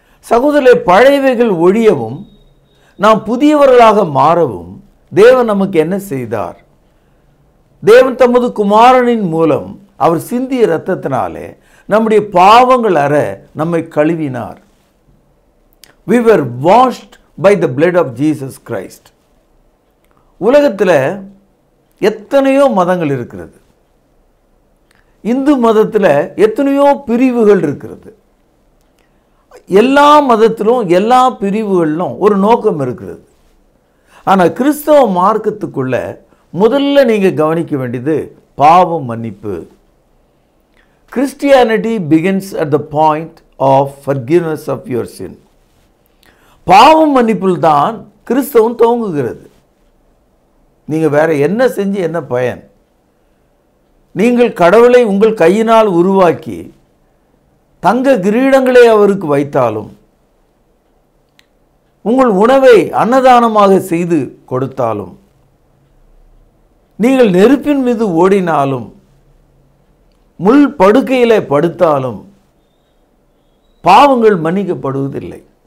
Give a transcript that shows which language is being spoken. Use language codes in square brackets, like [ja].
[ta] சகோதரர்களே, பழையவைகள் ஒழியவும் நாம் புதியவர்களாக மாறவும் தேவன் நமக்கு என்ன செய்தார்? தேவன் தமது குமாரனின் மூலம் அவர் சிந்திய இரத்தத்தினாலே நம்முடைய பாவங்கள் அற நம்மை கழுவினார். [en] We were washed by the blood of Jesus Christ. [ta] உலகத்தில் எத்தனையோ மதங்கள் இருக்கிறது. இந்து மதத்தில் எத்தனையோ பிரிவுகள் இருக்கிறது. எல்லா மதத்திலும் எல்லா பிரிவுகளிலும் ஒரு நோக்கம் இருக்கிறது. ஆனால் கிறிஸ்தவ மார்க்கத்துக்குள்ள முதல்ல நீங்கள் கவனிக்க வேண்டியது பாவ மன்னிப்பு. [en] Christianity begins at the point of forgiveness of your sin. [ta] பாவம் மன்னிப்பில் தான் கிறிஸ்தவம் துவங்குகிறது. நீங்கள் வேற என்ன செஞ்சு என்ன பயன்? நீங்கள் கடவுளை உங்கள் கையினால் உருவாக்கி தங்க கிரீடங்களை அவருக்கு வைத்தாலும், உங்கள் உணவை அன்னதானமாக செய்து கொடுத்தாலும், நீங்கள் நெருப்பின் மீது ஓடினாலும், முள் படுக்கையிலே படுத்தாலும் பாவங்கள் மன்னிக்கப்படுவதில்லை.